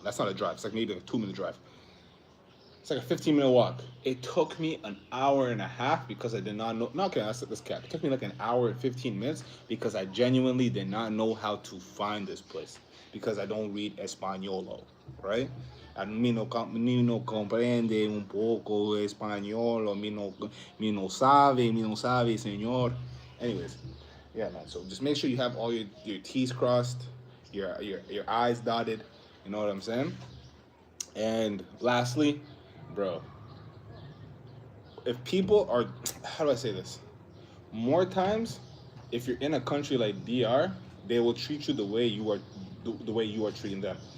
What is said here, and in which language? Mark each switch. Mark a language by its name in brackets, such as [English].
[English] That's not a drive. It's like maybe a 2-minute drive. It's like a 15-minute walk. It took me an hour and a half because I did not know. No, okay, that's this cap. It took me like an hour and 15 minutes because I genuinely did not know how to find this place because I don't read Español, right? [Spanish] A mí no comprende un poco español, mi no sabe, señor. [English] Anyways, yeah, man. So just make sure you have all your T's crossed, your I's dotted. You know what I'm saying? And lastly, bro, if people are, how do I say this? More times, if you're in a country like DR, they will treat you the way you are treating them.